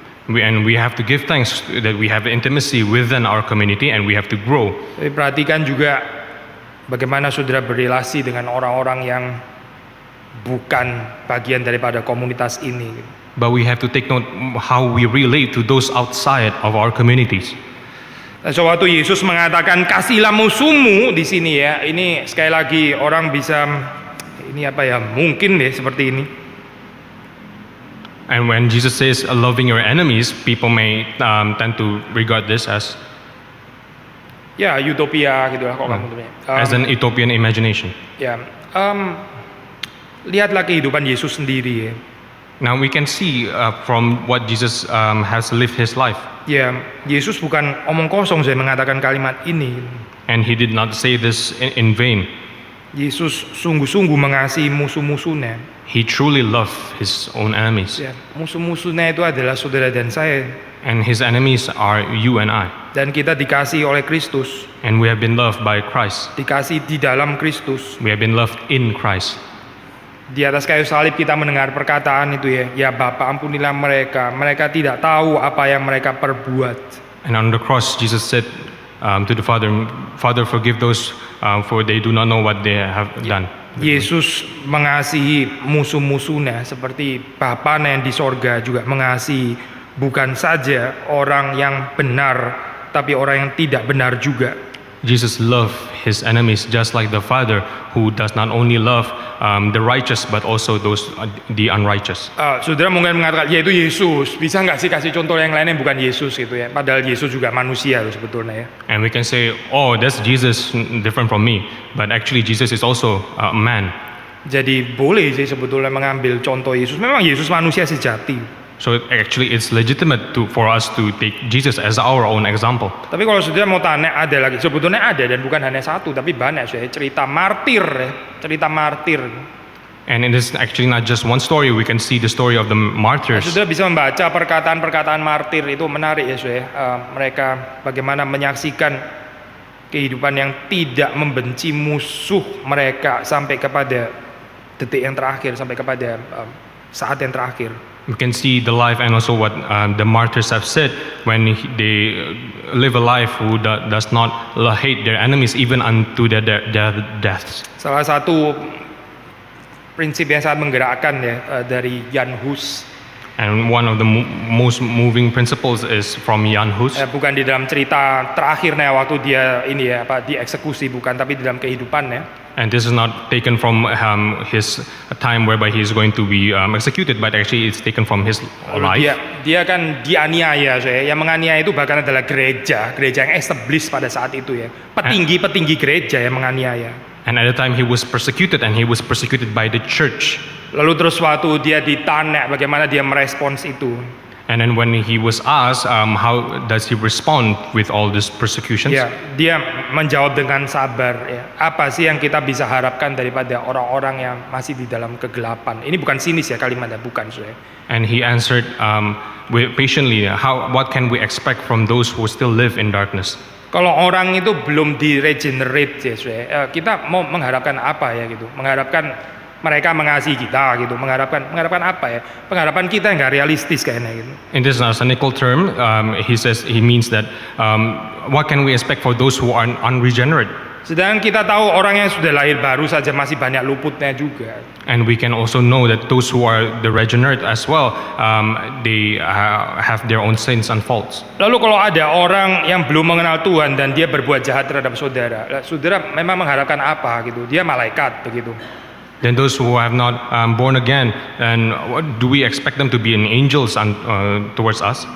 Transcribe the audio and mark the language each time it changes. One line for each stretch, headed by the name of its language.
English: And we have to give thanks that we have intimacy within our community and we have to grow.
Indonesian: Tapi perhatikan juga bagaimana saudara berrelasi dengan orang-orang yang bukan bagian daripada komunitas ini.
English: But we have to take note how we relate to those outside of our communities.
Indonesian: Nah, sewaktu Yesus mengatakan kasihlah musuhmu di sini ya, ini sekali lagi orang bisa ini apa ya, mungkin deh seperti ini.
English: And when Jesus says loving your enemies, people may tend to regard this as
Indonesian: utopia gitulah kok kamu
English: as an utopian imagination.
Indonesian: Ya, lihatlah kehidupan Yesus sendiri ya.
English: Now we can see from what Jesus has lived his life.
Indonesian: Ya, Yesus bukan omong kosong saya mengatakan kalimat ini.
English: And he did not say this in vain.
Indonesian: Yesus sungguh-sungguh mengasihi musuh-musuhnya.
English: He truly loved his own enemies.
Indonesian: Ya, musuh-musuhnya itu adalah saudara dan saya.
English: And his enemies are you and I.
Indonesian: Dan kita dikasihi oleh Kristus.
English: And we have been loved by Christ.
Indonesian: Dikasihi di dalam Kristus.
English: We have been loved in Christ.
Indonesian: Di atas kayu salib kita mendengar perkataan itu ya, ya Bapa ampunilah mereka, mereka tidak tahu apa yang mereka perbuat.
English: And on the cross Jesus said to the Father, Father forgive those for they do not know what they have done.
Indonesian: Yesus mengasihi musuh-musuhnya seperti Bapanya yang di sorga juga mengasihi bukan saja orang yang benar, tapi orang yang tidak benar juga.
English: Jesus loved his enemies just like the Father who does not only love the righteous but also those the unrighteous.
Indonesian: Saudara mungkin mengatakan, ya itu Yesus. Bisa nggak sih kasih contoh yang lain yang bukan Yesus gitu ya? Padahal Yesus juga manusia loh sebetulnya ya.
English: And we can say, oh, that's Jesus different from me, but actually Jesus is also a man.
Indonesian: Jadi boleh sih sebetulnya mengambil contoh Yesus. Memang Yesus manusia sejati.
English: So actually, it's legitimate for us to take Jesus as our own example.
Indonesian: Tapi kalau saudara mau tanya, ada lagi. Sebetulnya ada, dan bukan hanya satu, tapi banyak saudara. Cerita martir, ya. Cerita martir.
English: And it is actually not just one story. We can see the story of the martyrs.
Indonesian: Saudara bisa membaca perkataan-perkataan martir, itu menarik ya saudara. Mereka bagaimana menyaksikan kehidupan yang tidak membenci musuh mereka sampai kepada detik yang terakhir, sampai kepada saat yang terakhir.
English: We can see the life and also what the martyrs have said when they live a life who does not hate their enemies even unto their deaths.
Indonesian: Salah satu prinsip yang sangat menggerakkan ya dari Jan Hus.
English: And one of the most moving principles is from Jan Hus.
Indonesian: Bukan di dalam cerita terakhirnya waktu dia ini ya dieksekusi, bukan, tapi di dalam kehidupannya.
English: And this is not taken from his time whereby he is going to be executed, but actually it's taken from his life.
Indonesian: Dia kan dianiaya, yang menganiaya itu bahkan adalah gereja yang established pada saat itu ya, petinggi gereja yang menganiaya.
English: And at the time he was persecuted, and he was persecuted by the church.
Indonesian: Lalu terus waktu dia ditanya bagaimana dia merespons itu.
English: And then when he was asked how does he respond with all these persecutions,
Indonesian: ya, dia menjawab dengan sabar ya. Apa sih yang kita bisa harapkan daripada orang-orang yang masih di dalam kegelapan? Ini bukan sinis ya kalimatnya, bukan saudara.
English: and he answered patiently, what can we expect from those who still live in darkness?
Indonesian: Kalau orang itu belum di regenerate ya saudara, kita mau mengharapkan apa ya gitu? Mengharapkan mereka mengasihi kita gitu, mengharapkan apa ya? Pengharapan kita nggak realistis kayaknya gitu.
English: In this cynical term, he means that what can we expect for those who are unregenerate?
Indonesian: Sedangkan kita tahu orang yang sudah lahir baru saja masih banyak luputnya juga.
English: And we can also know that those who are the regenerate as well, they have their own sins and faults.
Indonesian: Lalu kalau ada orang yang belum mengenal Tuhan dan dia berbuat jahat terhadap saudara, saudara memang mengharapkan apa gitu? Dia malaikat begitu.
English: Then those who have not born again, and what do we expect them to be angels towards us?